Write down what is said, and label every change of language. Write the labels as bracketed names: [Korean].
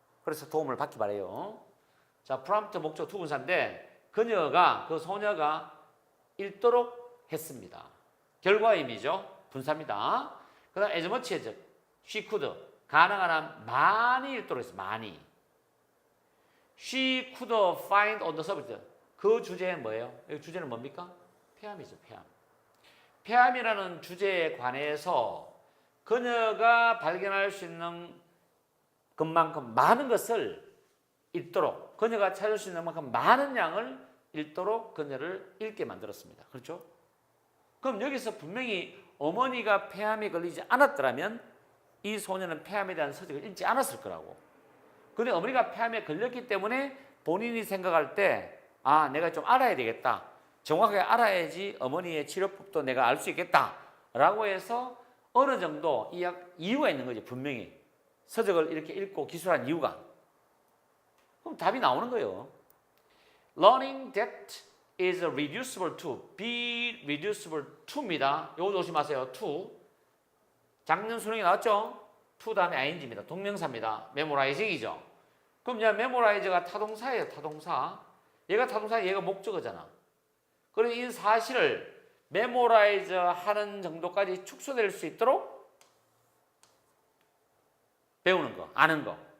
[Korean] 그래서 도움을 받기 바라요. 자, 프롬프트 목적 투분사인데 그녀가 그 소녀가 읽도록 했습니다. 결과임이죠. 분사입니다. 그 다음 as much as she could 가능한 한 많이 읽도록 했어요. 많이. [English] She could find on the subject. [Korean] 그 주제는 뭐예요? 이 주제는 뭡니까? 폐암이죠. 폐암. 폐암이라는 주제에 관해서 그녀가 발견할 수 있는 것만큼 많은 것을 읽도록 그녀가 찾을 수 있는 만큼 많은 양을 읽도록 그녀를 읽게 만들었습니다. 그렇죠? 그럼 여기서 분명히 어머니가 폐암에 걸리지 않았더라면 이 소녀는 폐암에 대한 서적을 읽지 않았을 거라고. 근데 어머니가 폐암에 걸렸기 때문에 본인이 생각할 때 아, 내가 좀 알아야 되겠다. 정확하게 알아야지 어머니의 치료법도 내가 알 수 있겠다. 라고 해서 어느 정도 이유가 있는 거지. 분명히 서적을 이렇게 읽고 기술한 이유가. 그럼 답이 나오는 거예요. [English] Learning that is reducible to, be reducible to입니다. [Korean] 이거 조심하세요. to. 작년 수능에 나왔죠? to 다음에 ing입니다. 동명사입니다. memorizing이죠. 그럼 이제 memorize가 타동사예요. 타동사. 얘가 타동사, 얘가 목적어잖아. 그럼 이 사실을 memorize 하는 정도까지 축소될 수 있도록 배우는 거, 아는 거.